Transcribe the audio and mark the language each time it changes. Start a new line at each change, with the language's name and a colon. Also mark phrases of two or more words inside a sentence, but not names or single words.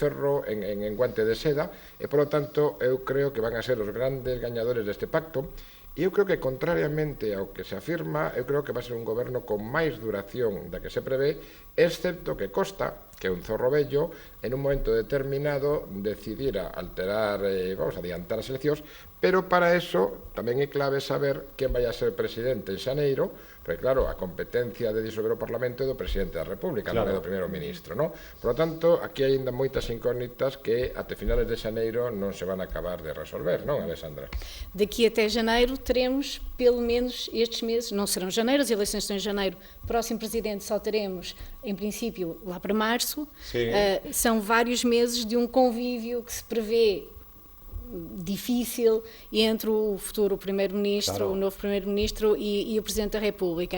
Galician: ferro en guante de seda, e, polo tanto, eu creo que van a ser os grandes gañadores deste pacto, e eu creo que, contrariamente ao que se afirma, eu creo que va a ser un goberno con máis duración da que se prevé, excepto que Costa, que é un zorro vello, en un momento determinado decidira alterar, vamos a adiantar as eleccións, pero para eso tamén é clave saber quen vai a ser presidente en xaneiro, porque claro, a competencia de disolver o Parlamento é do presidente da República, claro, non é do primeiro ministro, non?
Spanish: Por lo tanto,
Galician: aquí hai ainda moitas incógnitas que até finales de xaneiro non se van a acabar de resolver, non, Alexandra?
Portuguese: Daqui até janeiro teremos pelo menos estes meses, não serão janeiro, as eleições estão em janeiro, próximo presidente só teremos, em princípio, lá para março. São vários meses de um convívio que se prevê difícil entre o futuro primeiro-ministro, claro, o novo primeiro-ministro e o Presidente da República.